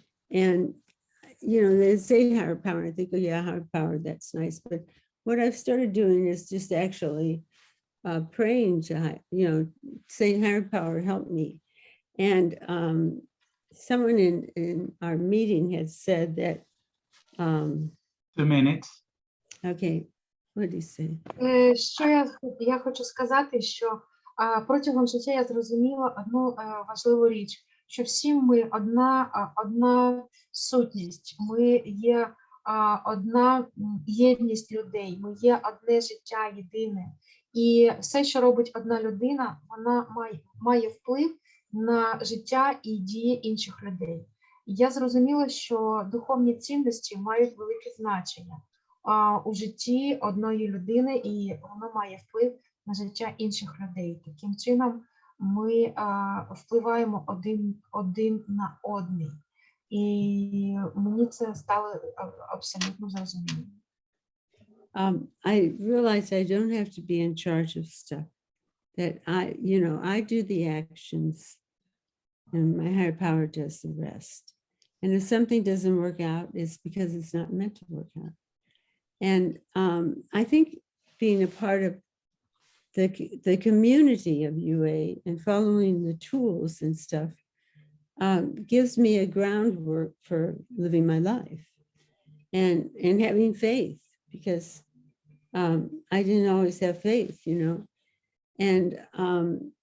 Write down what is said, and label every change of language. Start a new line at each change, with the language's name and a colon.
English: And they say higher power, and I think, oh yeah, higher power, that's nice. But what I've started doing is just actually praying to, saying higher power, help me. And someone in our meeting had said that, 2 minutes. okay, what did he say?
Ukrainian: Що я хочу сказати, що протягом життя я зрозуміла одну важливу річ, що всі ми одна сутність, ми є одна єдність людей, ми є одне життя єдине. І все, що робить одна людина, вона має вплив на життя і дії інших людей. Я зрозуміла, що духовні цінності мають велике значення у житті одної людини, і воно має вплив на життя інших людей. Таким чином, ми впливаємо один на одний. І мені це стало абсолютно зрозуміло.
English: I realize I don't have to be in charge of stuff, that I do the actions and my higher power does the rest. And if something doesn't work out, it's because it's not meant to work out. And I think being a part of the community of UA and following the tools and stuff gives me a groundwork for living my life and having faith, because I didn't always have faith, And